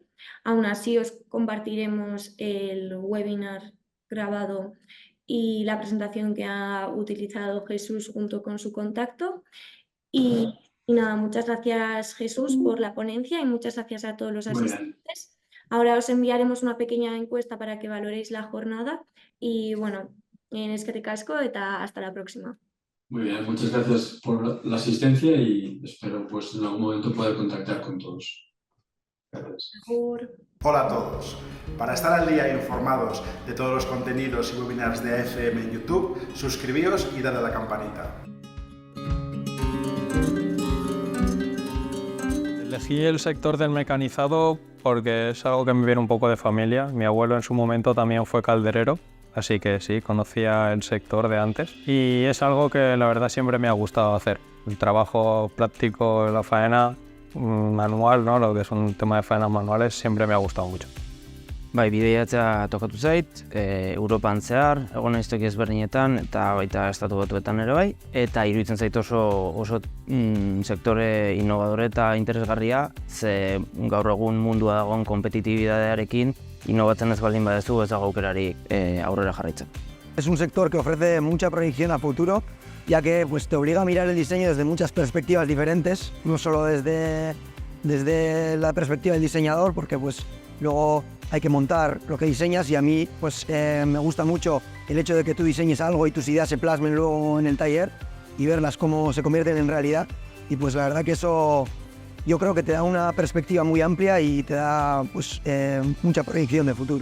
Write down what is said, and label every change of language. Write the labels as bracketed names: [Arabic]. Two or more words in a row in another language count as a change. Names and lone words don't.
[Spanish] Aún así os compartiremos el webinar grabado y la presentación que ha utilizado Jesús junto con su contacto. Y nada, muchas gracias Jesús por la ponencia y muchas gracias a todos los asistentes. Ahora os enviaremos una pequeña encuesta para que valoréis la jornada y bueno, [Basque] eskerrik asko eta [Spanish] hasta la próxima. Muy bien, muchas gracias por la asistencia y espero pues en algún momento poder contactar con todos. Gracias. Hola a todos. Para estar al día e informados de todos los contenidos y webinars de AFM en YouTube, suscribíos y dale a la campanita. Elegí el sector del mecanizado porque es algo que me viene un poco de familia. Mi abuelo en su momento también fue calderero, así que sí, conocía el sector de antes. Y es algo que la verdad siempre me ha gustado hacer. El trabajo práctico, la faena manual, ¿no? Lo que es un tema de faenas manuales, siempre me ha gustado mucho. [Basque] Bai, bidaiatzea tokatu zait, Europan zehar, egon naiz toki ezberdinetan eta baita estatu batuetan ere bai, eta iruditzen zait oso sektore innovadore eta interesgarria, ze gaur egun mundua dagoen kompetitibidadearekin innovatzen ez baldin badezu ez dago aukerarik aurrera jarraitzen. [Spanish] Es un sector que ofrece mucha proyección a futuro, ya que pues, te obliga a mirar el diseño desde muchas perspectivas diferentes, no solo desde la perspectiva del diseñador, porque pues luego hay que montar lo que diseñas y a mí pues me gusta mucho el hecho de que tú diseñes algo y tus ideas se plasmen luego en el taller y verlas cómo se convierten en realidad, y pues la verdad que eso yo creo que te da una perspectiva muy amplia y te da pues mucha proyección de futuro.